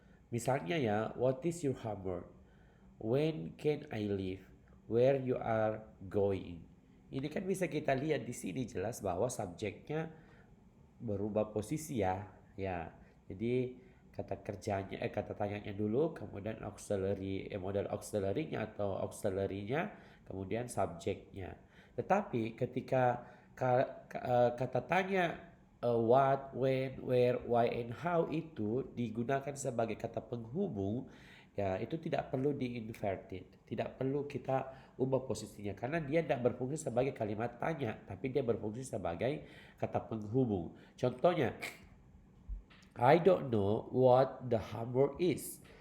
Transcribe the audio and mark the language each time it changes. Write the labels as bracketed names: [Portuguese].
[Indonesian] Misalnya ya, [English] what is your homework? When can I leave? Where you are going? [Indonesian] Ini kan bisa kita lihat di sini jelas bahwa subjeknya berubah posisi ya. Ya. Jadi kata tanyanya dulu, kemudian modal auxiliary-nya atau auxiliary-nya, kemudian subjeknya. Tetapi ketika kata tanya what, when, where, why, and how itu digunakan sebagai kata penghubung, ya itu tidak perlu di-inverted, tidak perlu kita ubah posisinya karena dia tidak berfungsi sebagai kalimat tanya, tapi dia berfungsi sebagai kata penghubung. [English] Contohnya, I don't know what the homework is.